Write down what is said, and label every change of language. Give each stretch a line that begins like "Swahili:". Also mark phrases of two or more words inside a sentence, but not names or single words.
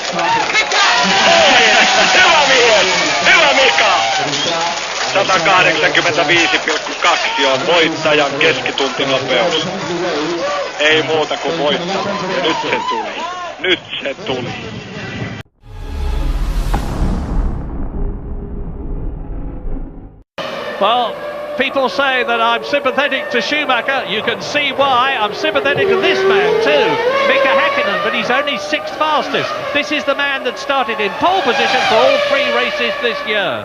Finnish: Hyvä Mika! 185,2 on voittajan keskituntinopeus. Ei muuta kuin voittaa. Nyt se tuli.
English: Well, People say that I'm sympathetic to Schumacher. You can see why. I'm sympathetic to this man too, Mika Hakkinen, but he's only 6th fastest. This is the man that started in pole position for all 3 races this year.